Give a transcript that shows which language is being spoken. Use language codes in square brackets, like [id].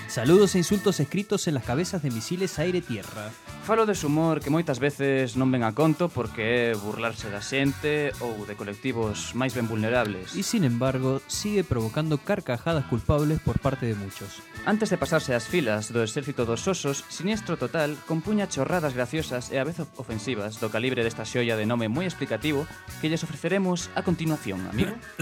[es] Saludos e insultos escritos en las cabezas de misiles aire-tierra. [gl] Falo de su humor que moitas veces non ven a conto porque é burlarse da xente ou de colectivos máis ben vulnerables. [es] E, sin embargo, sigue provocando carcajadas culpables por parte de muchos. [gl] Antes de pasarse ás filas do exército dos osos, Siniestro Total compuña chorradas graciosas e a vez ofensivas do calibre desta xoia de nome moi explicativo que lles ofreceremos a continuación, amigo.